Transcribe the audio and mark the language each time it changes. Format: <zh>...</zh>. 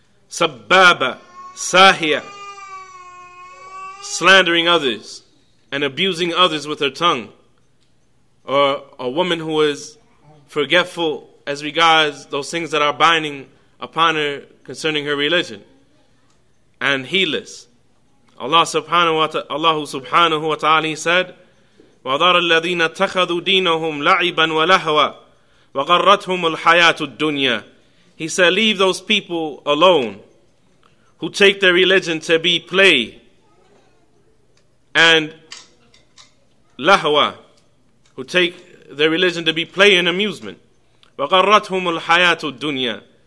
<en>Sabbaba, sahiya, slandering others and abusing others with her tongue. Or a woman who is forgetful as regards those things that are binding upon her concerning her religion. And heedless.</en> <ar>Allah subhanahu wa ta'ala said, وَذَرَ الَّذِينَ اتَّخَذُوا دِينَهُمْ لَعِبًا وَلَهْوًا وَغَرَّتْهُمُ الْحَيَاةُ الدُّنْيَا.</ar> <en>He said, leave those people alone who take their religion to be play and lahwa, who take their religion to be play and amusement.</en> <ar>وَغَرَّتْهُمُ الْحَيَاةُ الدُّنْيَا.</ar>